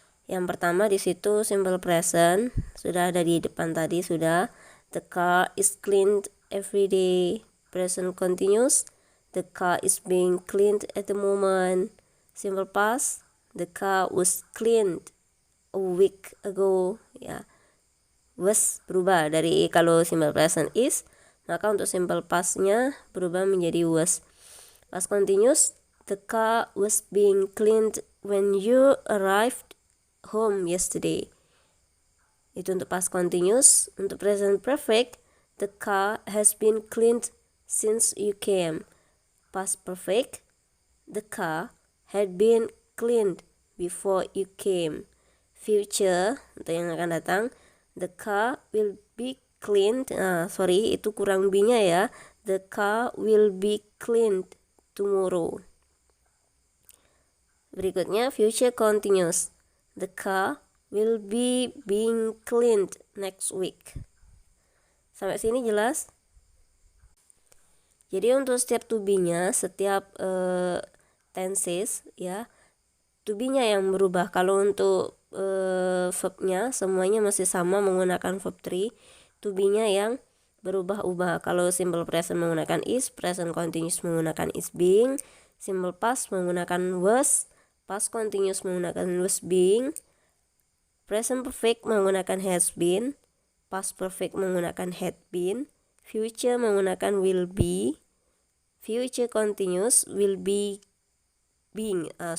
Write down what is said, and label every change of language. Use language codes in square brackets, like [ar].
[id] Yang pertama di situ simple present sudah ada di depan tadi sudah. [en] The car is cleaned every day. Present continuous. The car is being cleaned at the moment. Simple past. The car was cleaned a week ago ya. [id] Was berubah dari kalau simple present is, maka untuk simple past-nya berubah menjadi was. [en] Past continuous, the car was being cleaned when you arrived home yesterday. [id] Itu untuk [en] past continuous. Untuk present perfect, the car has been cleaned since you came. Past perfect, the car had been cleaned before you came. Future, [id] untuk yang akan datang, [en] the car will be cleaned. [id] Itu kurang B-nya ya. [en] The car will be cleaned tomorrow. Berikutnya future continuous. The car will be being cleaned next week. [id] Sampai sini jelas? Jadi untuk setiap to be-nya, setiap tenses ya, to be-nya yang berubah. Kalau untuk verbnya semuanya masih sama menggunakan verb 3. To be-nya yang berubah-ubah. Kalau simple present menggunakan is, present continuous menggunakan is being, simple past menggunakan was, past continuous menggunakan was being, present perfect menggunakan has been, past perfect menggunakan had been, future menggunakan will be, future continuous will be being.